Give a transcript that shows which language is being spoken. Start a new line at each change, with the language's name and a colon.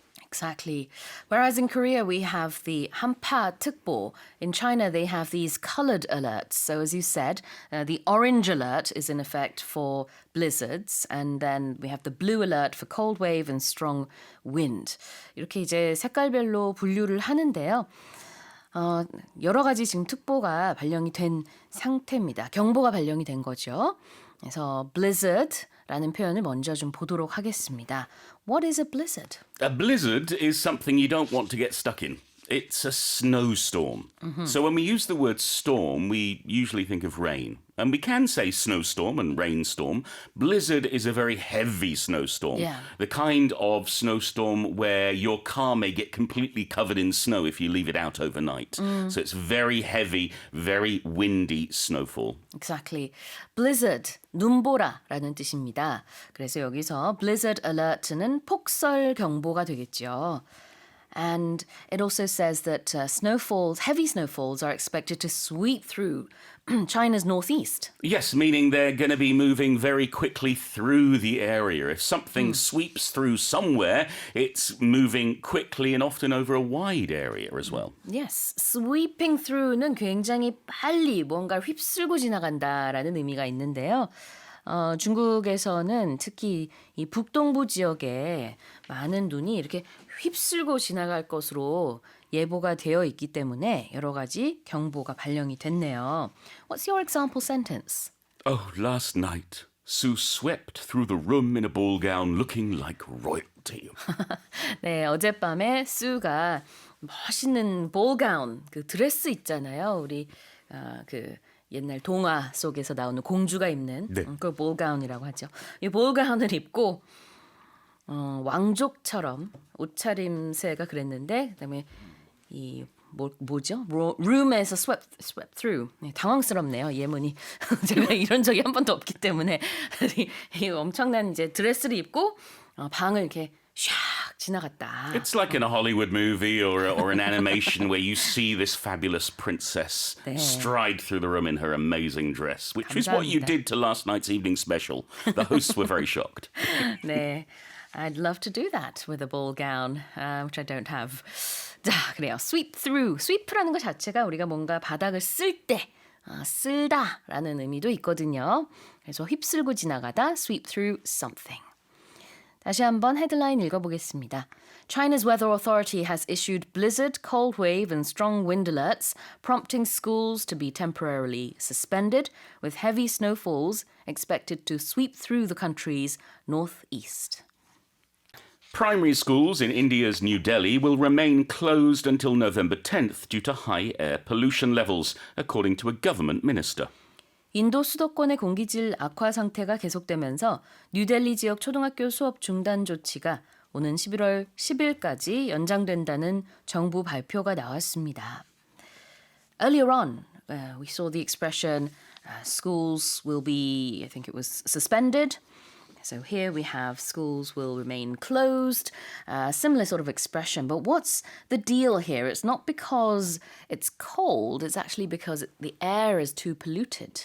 English: Exactly. Whereas in Korea, we have the 한파특보. In China, they have these colored alerts. So as you said, the orange alert is in effect for blizzards. And then we have the blue alert for cold wave and strong wind.
Korean: 이렇게 이제 색깔별로 분류를 하는데요. 여러 가지 지금 특보가 발령이 된 상태입니다. 경보가 발령이 된 거죠. 그래서 blizzard라는 표현을 먼저 좀 보도록 하겠습니다.
English: What is a blizzard? A blizzard is something you don't want to get stuck in. It's a snowstorm. So when we use the word storm, we usually think of rain. And we can say snowstorm and rainstorm. Blizzard is a very heavy snowstorm. Yeah. The kind of snowstorm where your car may get completely covered in snow if you leave it out overnight. So it's very heavy, very windy snowfall. Exactly.
Korean: Blizzard, 눈보라라는 뜻입니다. 그래서 여기서 blizzard alert는 폭설 경보가 되겠죠.
English: And it also says that heavy snowfalls are expected to sweep through China's northeast. Yes, meaning they're going to be moving very quickly through the area. If something sweeps through somewhere, it's moving quickly and often over a wide area as well.
Korean: Yes, sweeping through는 굉장히 빨리 뭔가를 휩쓸고 지나간다라는 의미가 있는데요. 중국에서는 특히 이 북동부 지역에 많은 눈이 이렇게 휩쓸고 지나갈 것으로 예보가 되어 있기 때문에 여러 가지 경보가 발령이 됐네요.
English: What's your example sentence? Oh, last night, Sue swept through the room in a ball gown looking like royalty.
Korean: 네, 어젯밤에 수가 멋있는 ball gown, 그 드레스 있잖아요. 우리 그 옛날 동화 속에서 나오는 공주가 입는 그 ball gown이라고 하죠. 이 ball gown을 입고 왕족처럼 옷차림새가 그랬는데 그다음에 이 뭐죠? room에서 swept through. 네, 당황스럽네요. 예문이. 제가 이런 적이 한 번도 없기 때문에 이 엄청난 이제 드레스를 입고 방을 이렇게 샥 지나갔다.
English: It's like in a Hollywood movie or an animation where you see this fabulous princess stride through the room in her amazing dress, which is what you did to last night's evening special. The hosts were very shocked. 네, I'd love to do that with a ball gown, which I don't have.
Korean: 자, 그래요. sweep through. sweep라는 것 자체가 우리가 뭔가 바닥을 쓸 때, 쓸다라는 의미도 있거든요. 그래서 휩쓸고 지나가다, sweep through something. 다시 한번 헤드라인 읽어보겠습니다.
English: China's weather authority has issued blizzard, cold wave and strong wind alerts, prompting schools to be temporarily suspended, with heavy snowfalls expected to sweep through the country's northeast. Primary schools in India's New Delhi will remain closed until November 10th due to high air pollution levels, according to a government minister.
Korean: 인도 수도권의 공기질 악화 상태가 계속되면서 뉴델리 지역 초등학교 수업 중단 조치가 오는 11월 10일까지 연장된다는 정부 발표가 나왔습니다.
English: Earlier on, we saw the expression schools will be, I think it was suspended. So here we have schools will remain closed, similar sort of expression. But what's the deal here? It's not because it's cold, it's actually because the air is too polluted.